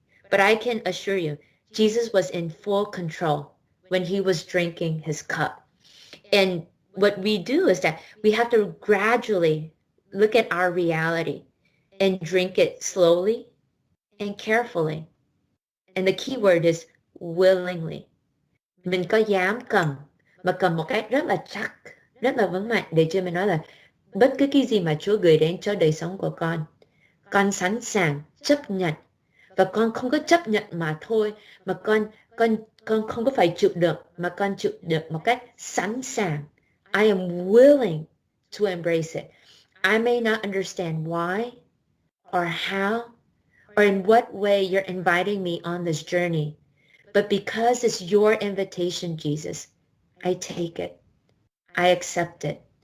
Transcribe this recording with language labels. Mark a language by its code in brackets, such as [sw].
[en] But I can assure you, Jesus was in full control when he was drinking his cup. And what we do is that we have to gradually look at our reality and drink it slowly and carefully. And the key word is willingly. [vi] Mình có dám cầm, mà cầm một cách rất là chắc, rất là vững mạnh, để cho mình nói là bất cứ cái gì mà Chúa gửi đến cho đời sống của con sẵn sàng chấp nhận. Và con không có chấp nhận mà thôi, mà con không có phải chịu đựng, mà con chịu đựng một cách sẵn sàng. [en] I am willing to embrace it. I may not understand why or how or in what way you're inviting me on this journey, but because it's your invitation, Jesus, I take it. I accept it.